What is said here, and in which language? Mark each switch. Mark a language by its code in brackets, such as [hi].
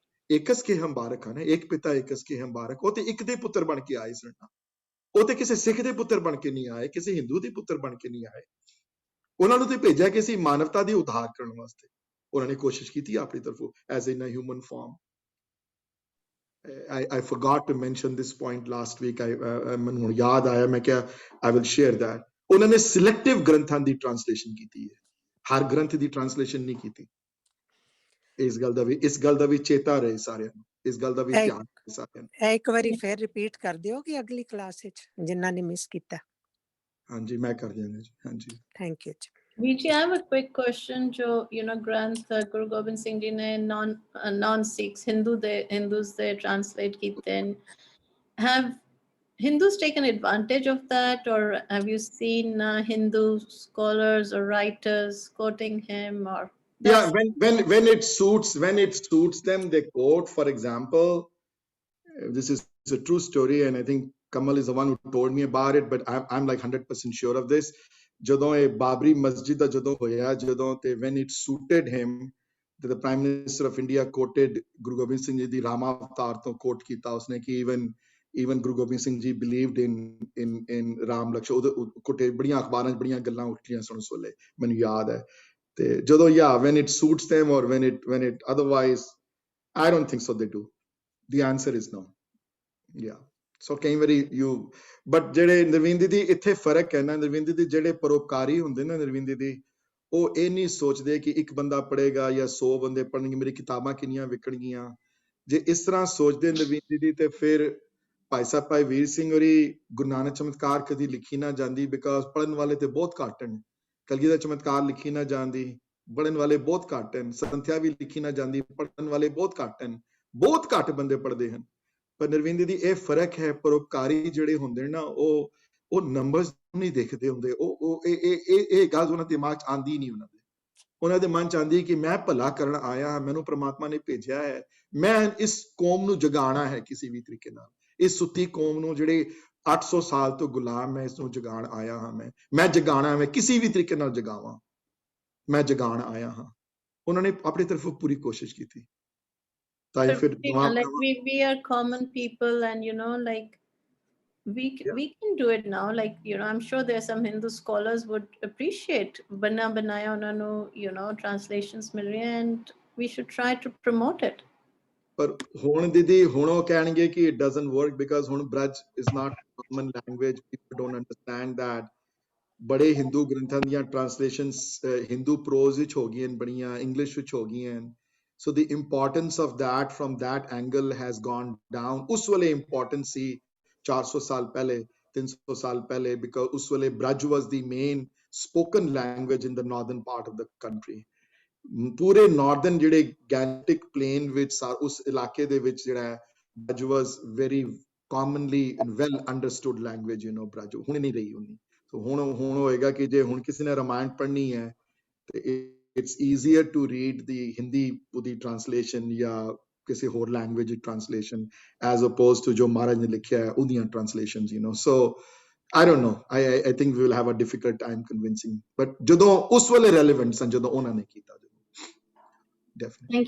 [pa] Aches ਕੇ ਹਮ ਬਾਰਕ ਹਨ, ਇੱਕ ਪਿਤਾ ਏਕਸ ਕੇ ਹਮ ਬਾਰਕ। ਉਹ ਤੇ ਇੱਕ ਦੇ ਪੁੱਤਰ ਬਣ ਕੇ ਆਏ ਸਨ। ਉਹ ਤੇ ਕਿਸੇ ਸਿੱਖ ਦੇ ਪੁੱਤਰ ਬਣ ਕੇ ਨਹੀਂ ਆਏ, ਕਿਸੇ ਹਿੰਦੂ ਦੇ ਪੁੱਤਰ ਬਣ ਕੇ ਨਹੀਂ ਆਏ। ਉਹਨਾਂ ਨੂੰ ਤੇ ਭੇਜਿਆ ਕਿਸੇ ਮਾਨਵਤਾ ਦੀ ਉਧਾਰ ਕਰਨ ਵਾਸਤੇ। ਉਹਨਾਂ ਨੇ ਕੋਸ਼ਿਸ਼ ਕੀਤੀ ਆਪਣੀ ਤਰਫੋਂ [en] As in a human form. I forgot to mention this point last week. [pa] ਮੈਨੂੰ ਹੁਣ ਯਾਦ ਆਇਆ, ਮੈਂ ਕਿਹਾ [en] I will share that. [pa] ਉਹਨਾਂ ਨੇ ਸਿਲੈਕਟਿਵ ਗ੍ਰੰਥਾਂ ਦੀ ਟ੍ਰਾਂਸਲੇਸ਼ਨ ਕੀਤੀ ਹੈ, ਹਰ ਗ੍ਰੰਥ ਦੀ ਟ੍ਰਾਂਸਲੇਸ਼ਨ ਨਹੀਂ ਕੀਤੀ। ਇਸ ਗੱਲ ਦਾ ਵੀ ਚੇਤਾ ਰਹੇ ਸਾਰਿਆਂ ਨੂੰ, ਇਸ ਗੱਲ ਦਾ ਵੀ ਧਿਆਨ ਰਹੇ ਸਾਰਿਆਂ ਨੂੰ। ਇੱਕ ਵਾਰੀ ਫਿਰ ਰਿਪੀਟ ਕਰ ਦਿਓ ਕਿ ਅਗਲੀ ਕਲਾਸ ਵਿੱਚ ਜਿਨ੍ਹਾਂ ਨੇ ਮਿਸ ਕੀਤਾ। ਹਾਂਜੀ, ਮੈਂ ਕਰ ਦਿਆਂਗਾ ਜੀ। ਹਾਂਜੀ, ਥੈਂਕ ਯੂ ਜੀ। [en] Viji, I have a quick question. [hi] जो ग्रंथ [en] Guru Gobind Singh Ji ने non Sikhs Hindus they translate [hi] किते हैं. [en] Have Hindus taken advantage of that, or have you seen Hindu scholars or writers quoting him? Or yeah, when it suits them, they quote. For example, this is a true story, and I think Kamal is the one who told me about it, but I'm like 100% sure of this. [pa] ਜਦੋਂ ਇਹ ਬਾਬਰੀ ਮਸਜਿਦ ਦਾ ਜਦੋਂ ਹੋਇਆ, ਜਦੋਂ ਤੇ [en] when it suited him, the Prime Minister of India quoted Guru Gobind Singh Ji [pa] ਦੀ ਰਾਮ ਅਵਤਾਰ ਤੋਂ ਕੋਟ ਕੀਤਾ ਉਸਨੇ ਕਿ [en] even Guru Gobind Singh Ji believed in [pa] Ram Lakshman. ਉਹਦੇ ਕੋਟੇ ਬੜੀਆਂ ਅਖਬਾਰਾਂ 'ਚ ਬੜੀਆਂ ਗੱਲਾਂ ਉੱਠੀਆਂ ਸੁਣ ਸੋਲੇ, ਮੈਨੂੰ ਯਾਦ ਹੈ। ਤੇ ਜਦੋਂ [en] when it suits them or when it otherwise, I don't think so they do. The answer is no. Yeah. [pa] ਸੋ ਕਈ ਵਾਰੀ ਬਟ ਜਿਹੜੇ ਨਰਵਿੰਦ ਦੀ ਇੱਥੇ ਫਰਕ ਹੈ ਨਾ, ਨਰਵਿੰਦ ਦੀ ਜਿਹੜੇ ਪਰਉਪਕਾਰੀ ਹੁੰਦੇ ਨਾ, ਨਰਵਿੰਦ ਦੀ ਉਹ ਇਹ ਨਹੀਂ ਸੋਚਦੇ ਕਿ ਇੱਕ ਬੰਦਾ ਪੜ੍ਹੇਗਾ ਜਾਂ 100 ਬੰਦੇ ਪੜ੍ਹਨਗੇ, ਮੇਰੀ ਕਿਤਾਬਾਂ ਕਿੰਨੀਆਂ ਵਿਕਣਗੀਆਂ। ਜੇ ਇਸ ਤਰ੍ਹਾਂ ਸੋਚਦੇ ਨਰਵਿੰਦ ਦੀ ਤੇ ਫਿਰ ਭਾਈ ਸਾਹਿਬ ਭਾਈ ਵੀਰ ਸਿੰਘ ਹੋਰੀ ਗੁਰੂ ਨਾਨਕ ਚਮਤਕਾਰ ਕਦੀ ਲਿਖੀ ਨਾ ਜਾਂਦੀ, ਬਿਕਾਜ਼ ਪੜ੍ਹਨ ਵਾਲੇ ਤੇ ਬਹੁਤ ਘੱਟ ਹਨ। ਕਲਗੀਧਰ ਚਮਤਕਾਰ ਲਿਖੀ ਨਾ ਜਾਂਦੀ, ਪੜ੍ਹਨ ਵਾਲੇ ਬਹੁਤ ਘੱਟ ਹਨ। ਸੰਥਿਆ ਵੀ ਲਿਖੀ ਨਾ ਜਾਂਦੀ, ਪੜ੍ਹਨ ਵਾਲੇ ਬਹੁਤ ਘੱਟ ਹਨ। ਬਹੁਤ ਘੱਟ ਬੰਦੇ ਪੜ੍ਹਦੇ ਹਨ। ਪਰ ਨਰਵਿੰਦ ਦੀ ਇਹ ਫਰਕ ਹੈ, ਪਰਉਪਕਾਰੀ ਜਿਹੜੇ ਹੁੰਦੇ ਨੇ ਨਾ, ਉਹ ਨੰਬਰਸ ਨਹੀਂ ਦੇਖਦੇ ਹੁੰਦੇ। ਇਹ ਗੱਲ ਉਹਨਾਂ ਦੇ ਦਿਮਾਗ 'ਚ ਆਉਂਦੀ ਨਹੀਂ। ਉਹਨਾਂ ਦੇ ਮਨ 'ਚ ਆਉਂਦੀ ਕਿ ਮੈਂ ਭਲਾ ਕਰਨ ਆਇਆ ਹਾਂ, ਮੈਨੂੰ ਪ੍ਰਮਾਤਮਾ ਨੇ ਭੇਜਿਆ ਹੈ, ਮੈਂ ਇਸ ਕੌਮ ਨੂੰ ਜਗਾਉਣਾ ਹੈ ਕਿਸੇ ਵੀ ਤਰੀਕੇ ਨਾਲ। ਇਸ ਸੁੱਤੀ ਕੌਮ ਨੂੰ ਜਿਹੜੇ 800 ਸਾਲ ਤੋਂ ਗੁਲਾਮ ਹੈ, ਇਸ ਨੂੰ ਜਗਾਉਣ ਆਇਆ ਹਾਂ। ਮੈਂ ਜਗਾਉਣਾ, ਮੈਂ ਕਿਸੇ ਵੀ ਤਰੀਕੇ ਨਾਲ ਜਗਾਵਾਂ, ਮੈਂ ਜਗਾਉਣ ਆਇਆ ਹਾਂ। ਉਹਨਾਂ ਨੇ ਆਪਣੀ ਤਰਫੋਂ ਪੂਰੀ ਕੋਸ਼ਿਸ਼ ਕੀਤੀ। ਤਾਂ [en] But [pa] ਫਿਰ [en] like we are common people, and like we can do it now. Like I'm sure there are some Hindu scholars would appreciate bana banaya [pa] ਉਹਨਾਂ ਨੂੰ [en] translations [pa] ਮਿਲ ਰਹੀਆਂ, [en] and we should try to promote it. [pa] ਪਰ ਹੁਣ ਦੀਦੀ ਹੁਣ ਉਹ ਕਹਿਣਗੇ ਕਿ [en] it doesn't work because ਹੁਣ Braj is not common language, people don't understand that. [pa] ਬੜੇ ਹਿੰਦੂ ਗ੍ਰੰਥਾਂ ਦੀਆਂ ਟ੍ਰਾਂਸਲੇਸ਼ਨਸ ਹਿੰਦੂ ਪ੍ਰੋਜ਼ ਵਿੱਚ ਹੋ ਗਈਆਂ ਬੜੀਆਂ, ਇੰਗਲਿਸ਼ ਵਿੱਚ ਹੋ ਗਈਆਂ, [en] so the importance of that from that angle has gone down. [pa] ਉਸ ਵੇਲੇ ਇੰਪੋਰਟੈਂਸ ਸੀ 400 ਸਾਲ ਪਹਿਲੇ 300 ਸਾਲ ਪਹਿਲੇ, [en] because ਉਸ ਵੇਲੇ Braj was the main spoken language in the northern part of the country. [pa] ਪੂਰੇ ਨਾਰਦਰਨ ਜਿਹੜੇ ਗੈਂਟਿਕ ਪਲੇਨ ਵਿੱਚ ਉਸ ਇਲਾਕੇ ਦੇ ਵਿੱਚ ਜਿਹੜਾ [en] Braj was very commonly and well understood language, [pa] Braj ਹੁਣ ਨਹੀਂ ਰਹੀ ਉਨੀ। [en] So [pa] ਹੁਣ ਹੋਏਗਾ ਕਿ ਜੇ ਹੁਣ ਕਿਸੇ ਨੇ ਰਾਮਾਇਣ ਪੜ੍ਹਨੀ ਹੈ ਤੇ [en] it's easier to read the Hindi ਉਹਦੀ translation ਜਾਂ ਕਿਸੇ ਹੋਰ language translation as opposed to [pa] ਜੋ ਮਹਾਰਾਜ ਨੇ ਲਿਖਿਆ ਹੈ ਉਹਦੀਆਂ translations, [en] so I don't know, I think we will have a difficult time convincing, but [pa] ਜਦੋਂ ਉਸ ਵੇਲੇ relevant ਸਨ ਜਦੋਂ ਉਹਨਾਂ ਨੇ ਕੀਤਾ, [en] definitely.